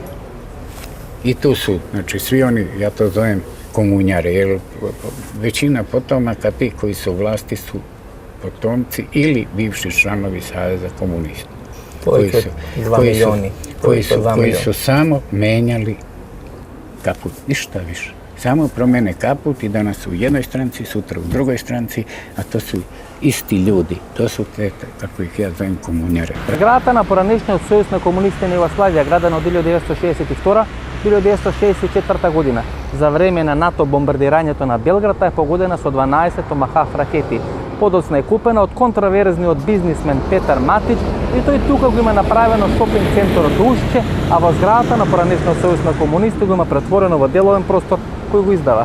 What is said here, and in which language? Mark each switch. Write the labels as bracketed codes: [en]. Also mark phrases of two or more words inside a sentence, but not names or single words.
[sr] I tu su, znači svi oni, ja to zovem komunjare, jer većina potomaka ti koji su u vlasti su potomci ili bivši članovi Saveza komunista. Koji su samo menjali kaput, ništa više. Samo promene kaput i danas su u jednoj stranci, sutra u drugoj stranci, a to su isti ljudi. To su te, kako ih ja zovem, komunjare. [mk] Зградата на поранешниот Сојуз на комунистите на Југославија, градена од 1962-1964 година. За време на НАТО бомбардирањето на Белград е погодена со 12 томахав ракети. Подоцна е купена од контраверзниот бизнисмен Петар Матич и тој тука го има направено шопинг центарот Ушче, а во зградата на поранешниот Сојуз на комунисти го има претворено во деловен простор кој го издава.